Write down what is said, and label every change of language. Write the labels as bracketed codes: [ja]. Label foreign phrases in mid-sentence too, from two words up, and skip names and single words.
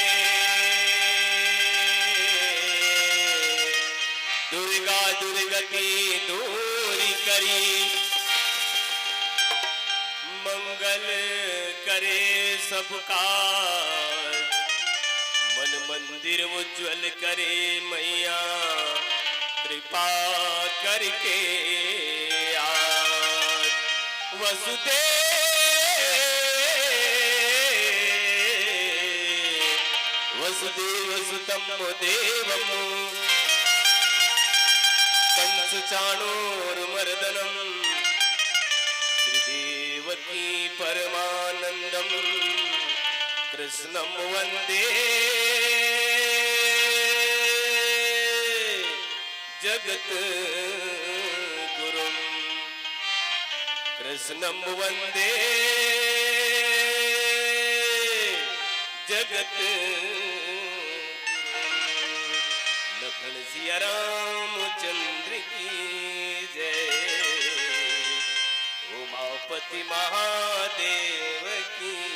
[hi] दुर्गा दुर्गति दूर करी, मंगल करे सबका, मन मंदिर उज्ज्वल करे मैया, कृपा करके आज। [sa] वसुदेव सुतं देवं कंस चाणूरमर्दनं, श्रीदेवकी परमानंदं, कृष्णं वंदे जगत गुरुं। कृष्णं वंदे जगत गुरुं। [hi] लखन सिया राम चंद्र की जय। उमापति महादेव की